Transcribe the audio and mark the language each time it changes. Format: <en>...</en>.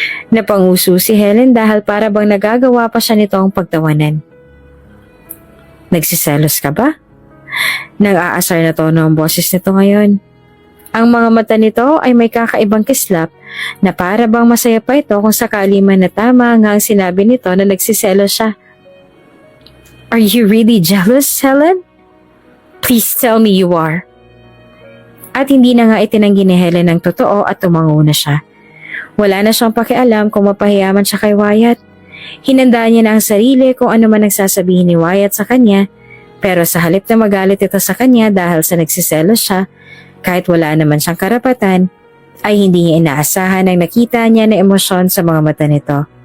<tl>Napanguso si Helen dahil para bang nagagawa pa siya nitong pagtawanan. Nagsiselos ka ba? Nag-aasar na tono ang boses nito ngayon. Ang mga mata nito ay may kakaibang kislap na para bang masaya pa ito kung sakali man na tama nga ang sinabi nito na nagsiselos siya.</tl> <en>Are you really jealous, Helen? Please tell me you are.</en> <tl>At hindi na nga itinanggi ni Helen ang totoo at tumango na siya. Wala na siyang pakialam kung mapahiyaman siya kay Wyatt. Hinandaan niya na ang sarili kung ano man nagsasabihin ni Wyatt sa kanya, pero sa halip na magalit ito sa kanya dahil sa nagsiselos siya, kahit wala naman siyang karapatan, ay hindi niya inaasahan ang nakita niya na emosyon sa mga mata nito.</tl>